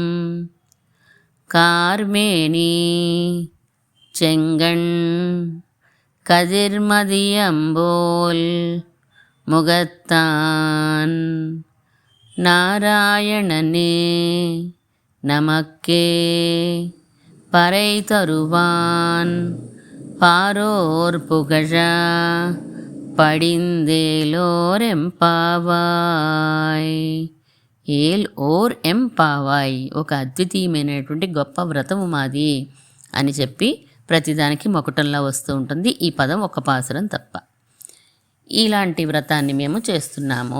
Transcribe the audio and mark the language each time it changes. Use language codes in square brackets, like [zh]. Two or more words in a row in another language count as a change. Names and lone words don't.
[ta] கார்மேனி செங்கண் கதிர்மதியம்போல் முகத்தான் நாராயணனே நமக்கே பறை தருவான் பாரோர் புகழ படிந்தேலோர் எம்பாவாய். ஏல் ஓர் எம்பாவாய், [te] ఒక అద్వితీయమైనటువంటి గొప్ప వ్రతము మాది అని చెప్పి ప్రతిదానికి మొకటంలా వస్తూ ఉంటుంది. ఈ పదం ఒక పాసురం తప్ప. ఇలాంటి వ్రతాన్ని మేము చేస్తున్నాము.